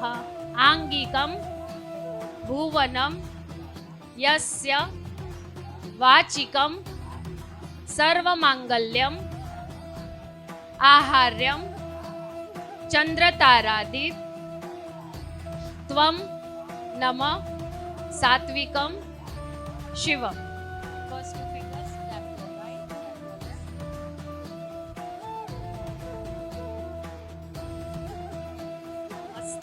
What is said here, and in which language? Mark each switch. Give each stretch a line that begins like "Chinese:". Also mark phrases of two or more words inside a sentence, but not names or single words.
Sanskrit: આંગિકમ ભુવનમ યસ્ય વાચિકમ સર્વમાંગલ્યમ આહાર્યમ ચંદ્રતારાદિ त्वं नम सात्विकं शिवम.
English: First two fingers, tap your right, tap your left.